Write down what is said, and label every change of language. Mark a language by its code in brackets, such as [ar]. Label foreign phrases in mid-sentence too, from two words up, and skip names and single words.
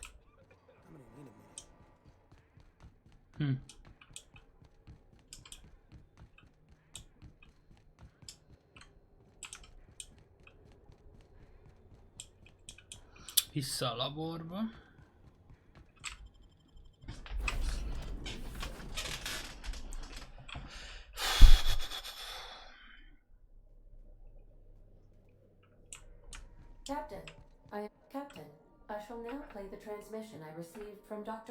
[en] I'm gonna need a minute. [hu] Vissza a laborba. [en] Captain, I shall now play the transmission I received from Dr.